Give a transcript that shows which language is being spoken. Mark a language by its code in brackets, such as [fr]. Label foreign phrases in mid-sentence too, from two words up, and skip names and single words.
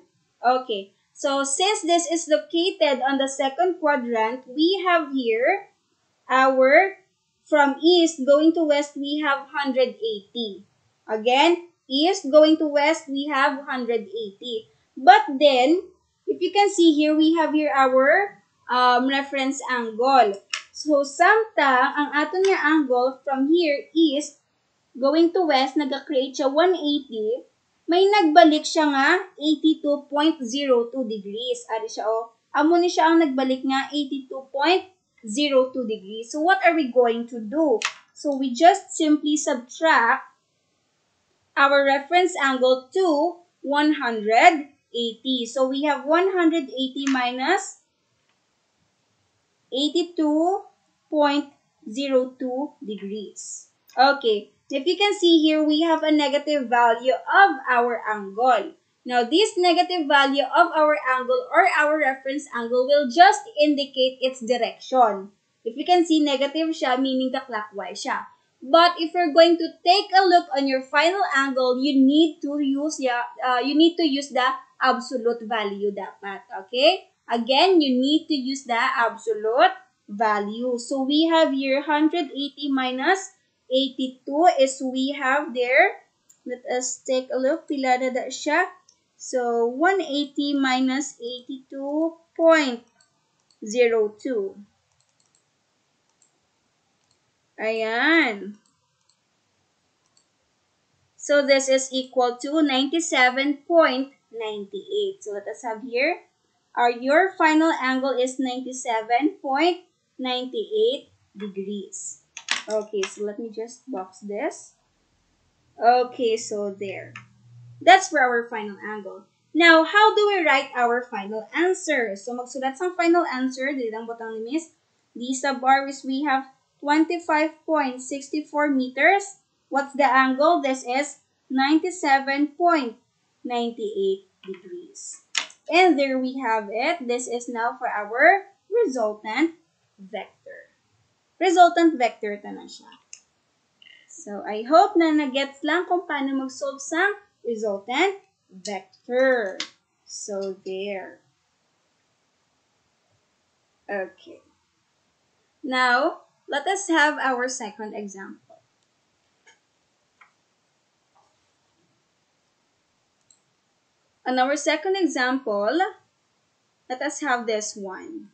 [en] Okay, so since this is located on the second quadrant, we have here our, from east going to west, we have 180. Again, east going to west, we have 180. But then, if you can see here, we have here our reference angle. So, [hil] samtang ang aton nga [en] angle from here east going to west, [hil] nag-create siya 180, may nagbalik siya nga 82.02 degrees. Ari siya, amo ni siya ang nagbalik nga 82.02 degrees. [en] So, what are we going to do? So, we just simply subtract our reference angle to 180. So, we have 180 minus 82.02 degrees. Okay. If you can see here, we have a negative value of our angle. Now, this negative value of our angle or our reference angle will just indicate its direction. If you can see, negative siya, meaning ka-clockwise siya. But if you're going to take a look on your final angle, you need to use the absolute value dapat. Okay? Again, you need to use the absolute value. So, we have here 180 minus 82 is we have there. Let us take a look. [hil] Pila na da siya. [en] So, 180 minus 82.02. Ayan. So, this is equal to 97.98. So, let us have here. Your final angle is 97.98 degrees. Okay, so let me just box this. Okay, so there. That's for our final angle. Now, how do we write our final answer? So, [hil] magsulat sa [en] final answer. [hil] Dili lang butang ni Miss. [en] D sub r is we have 25.64 meters. What's the angle? This is 97.98 degrees. And there we have it. This is now for our resultant vector. Resultant vector [hil] ta na siya. [en] So, I hope [hil] na nag-gets lang kung paano mag-solve sa [en] resultant vector. So, there. Okay. Now, let us have our second example. On our second example, let us have this one.